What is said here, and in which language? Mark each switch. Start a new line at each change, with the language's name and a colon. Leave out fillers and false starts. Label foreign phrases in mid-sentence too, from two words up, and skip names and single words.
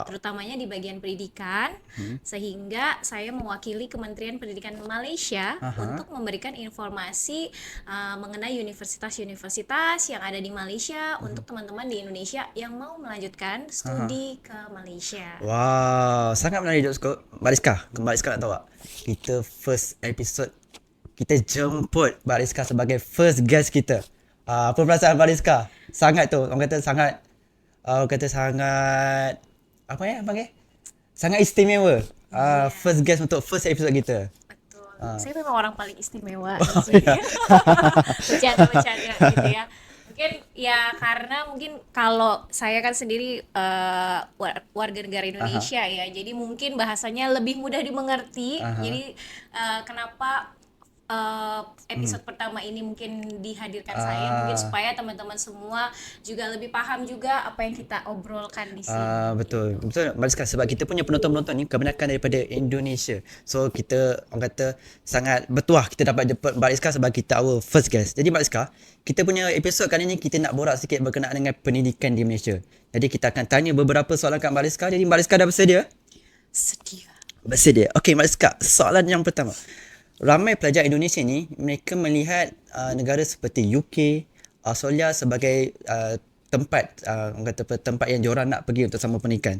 Indonesian: terutamanya di bagian pendidikan, sehingga saya mewakili Kementerian Pendidikan Malaysia untuk memberikan informasi mengenai universitas-universitas yang ada di Malaysia untuk teman-teman di Indonesia yang mau melanjutkan studi ke Malaysia.
Malay: Wow, sangat menarik
English: job scope.
Malay: Mbak Rizka nak tahu tak? Kita
English: first episode,
Malay: kita jemput Mbak Rizka sebagai
English: first guest
Malay: kita. Apa perasaan Mbak Rizka? Sangat tu, orang kata sangat, apa ya, apa panggil? Sangat istimewa.
English: First guest
Malay: untuk
English: first episode
Malay: kita. Betul.
Indonesian: Saya memang orang paling istimewa di sini. Bercanda-bercanda gitu ya. Mungkin ya karena mungkin kalau saya kan sendiri warga negara Indonesia ya. Jadi mungkin bahasanya lebih mudah dimengerti. Jadi kenapa episode pertama ini mungkin dihadirkan saya mungkin supaya teman-teman semua juga lebih paham juga apa yang kita obrolkan di sini.
Malay: Betul Mbak Rizka, sebab kita punya penonton-penonton ni kebanyakan daripada Indonesia. So kita, orang kata, sangat bertuah kita dapat jemput Mbak Rizka sebagai kita
English: our first guest.
Malay: Jadi Mbak Rizka, kita punya episod kali ni kita nak borak sikit berkenaan dengan pendidikan di Malaysia. Jadi kita akan tanya beberapa soalan kat Mbak Rizka. Jadi Mbak Rizka dah bersedia? Bersedia. Okey Mbak Rizka, soalan yang pertama. Ramai pelajar Indonesia ni, mereka melihat negara seperti UK, Australia sebagai tempat, orang kata tempat yang diorang nak pergi untuk sambung pendidikan.